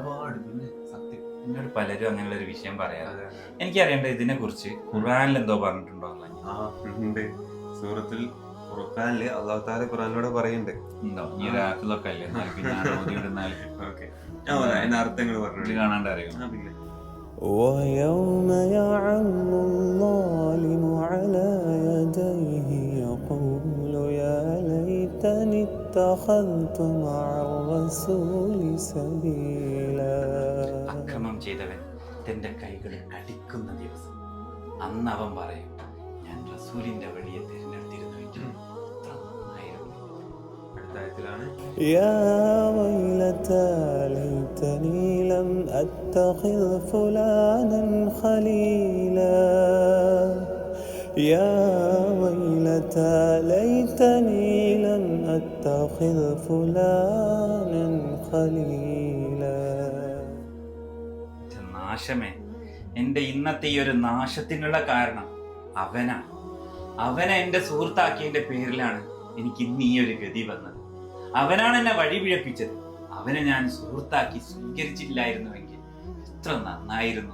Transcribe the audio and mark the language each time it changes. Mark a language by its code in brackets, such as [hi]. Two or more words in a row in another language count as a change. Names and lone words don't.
[ml] എന്നോട് പലരും അങ്ങനെയുള്ള ഒരു വിഷയം പറയാറ്. എനിക്കറിയേണ്ടത് ഇതിനെ കുറിച്ച് ഖുർആനിൽ എന്തോ പറഞ്ഞിട്ടുണ്ടോ? സൂറത്തുൽ ഖുർആനില് [ar] الله تعالى [ml] ഖുർആനിലൂടെ പറയുന്നുണ്ട്. ഉണ്ടോ? ഈ ഒരു ആപ്പിലൊക്കെ അല്ലേ? അർത്ഥങ്ങൾ പറഞ്ഞു കാണാണ്ട് അറിയോ? [ar] ويوم يعض الظالم على يديه يقول يا ليتني اتخذت مع الرسول سبيلا. [ml] അക്രമം ചെയ്തവൻ തന്റെ കൈകളിൽ കടിക്കുന്ന ദിവസം അന്ന് അവൻ പറയും, ഞാൻ റസൂലിന്റെ വഴിയെ തിരഞ്ഞെടുത്തിരുന്നുവെങ്കിൽ [ar] يا ويلتى ليتني لم أتخذ فلانا خليلا. يا ويلتى ليتني لم أتخذ فلانا خليلا. [ml] നാശമേ, എന്റെ ഇന്നത്തെ ഈ ഒരു നാശത്തിനുള്ള കാരണം അവനെ എന്റെ സുഹൃത്താക്കിയതിന്റെ പേരിലാണ് എനിക്ക് ഇന്ന് ഈ ഒരു ഗതി വന്നത്. അവനാണ് എന്നെ വഴി പിഴപ്പിച്ചത്. അവനെ ഞാൻ സുഹൃത്താക്കി സ്വീകരിച്ചില്ലായിരുന്നുവെങ്കിൽ എത്ര നന്നായിരുന്നു.